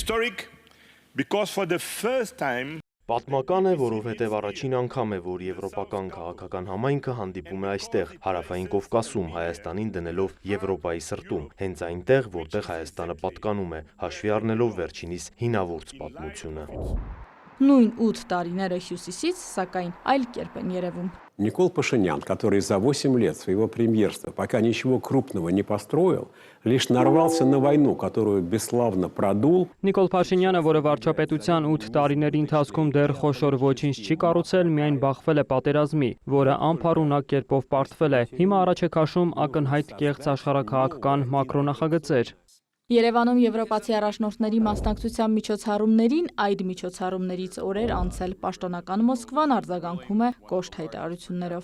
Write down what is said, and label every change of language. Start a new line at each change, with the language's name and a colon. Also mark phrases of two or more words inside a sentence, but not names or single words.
Armenian: Պատմական է, որովհետև առաջին անգամ է, որ եվրոպական քաղաքական համայնքը հանդիպում է այստեղ, Հարավային Կովկասում, Հայաստանին դնելով Եվրոպայի սրտում, հենց այնտեղ, որտեղ Հայաստանը պատկանում է, հաշվի առնելով վերջինիս հինավուրց պատմությունը։ Նույն 8 տարիները Հյուսիսից, սակայն այլ կերպ են երևում։
Russian: Никол Пашинян, который за 8 лет своего премьерства пока ничего крупного не построил, лишь нарвался на войну, которую бесславно продул.
Armenian: Նիկոլ Փաշինյանը, որը վարչապետության 8 տարիների ընթացքում դեռ խոշոր ոչինչ չի կառուցել, միայն բախվել է պատերազմի, որը անփառունակ կերպով պարտվել է։ Հիմա առաջ է քաշում ակնհայտ կեղծ աշխարհաքաղաքական մակրոնախագծեր։ Երևանում եվրոպացի առաջնորդների մասնակցության միջոցառումներին այդ միջոցառումներից օրեր անցել պաշտոնական Մոսկվան արձագանքում է կոշտ հայտարարություններով։